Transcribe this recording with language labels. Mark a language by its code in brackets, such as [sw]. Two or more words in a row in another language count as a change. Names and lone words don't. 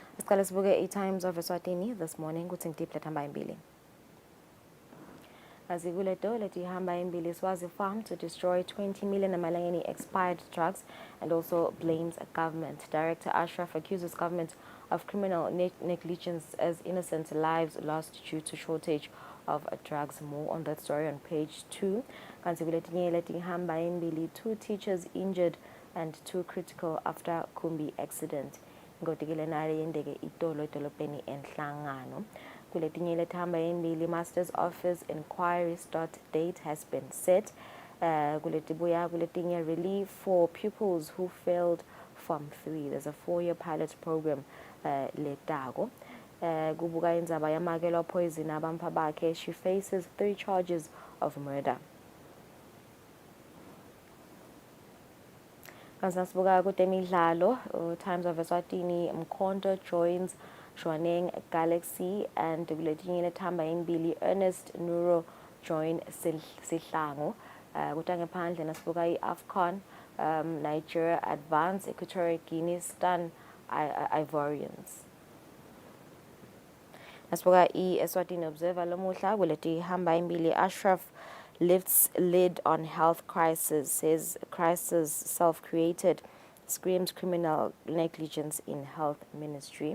[ss] Siqale sibuke i-Times of Eswatini [en] this morning [ss] kuthi ngidiphi lethamba imbili. Azikuleto leti hamba imbili [en] Swazi farm to destroy 20 million amalangeni expired drugs and also blames government. Director Ashraf accuses government of criminal negligence as innocent lives lost due to shortage of drugs. More on that story on page 2. [ss] Kanzikuletinye leti hamba imbili [en] 2 teachers injured and 2 critical after Kumbi accident. [ss] Ngotikile nari yendeke itolo idolobheni enhlangano. Kuletinye lethamba imbili [en] master's office inquiry start date has been set. [ss] Kuletibuya kuletinye [en] relief for pupils who failed from 3. There's a 4-year pilot program letago. [ss] Kubuka indzaba yamakelwa poison abampha bakhe. [en] She faces 3 charges of murder. [ss] Kansansibuka kutemidlalo, Times of Eswatini, Mkhonto joins Shwaneng Galaxy, and kuletinye lethamba imbili Ernest Nuro join Sihlangu. Kutange phandle nasibuka i-AFCON, [en] Nigeria advance, Equatorial Guinea stun Ivorians. [ss] Nasibuka i-Eswatini Observer lomuhla kuleti hamba imbili [en] Ashraf lifts lid on health crisis, says crisis self-created, screams criminal negligence in health ministry.